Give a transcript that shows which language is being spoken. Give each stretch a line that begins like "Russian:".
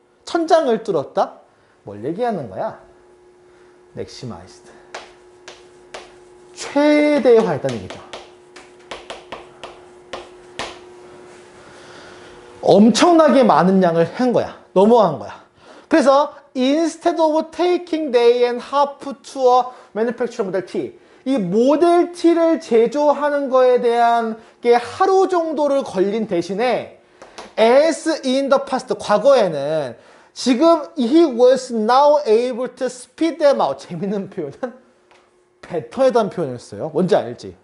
Korean: 천장을 뚫었다? 뭘 얘기하는 거야? maximized. 최대화했다는 얘기죠. 엄청나게 많은 양을 한 거야. 넘어간 거야. 그래서
English: instead of taking day and half to a manufacturer model T,
Korean: 이 모델 T를 제조하는 거에 대한 게 하루 정도를 걸린 대신에
English: as in the past,
Korean: 과거에는 지금
English: he was now able to speed them out.
Korean: 재밌는 표현은 better에 대한 표현이었어요. 뭔지 알지?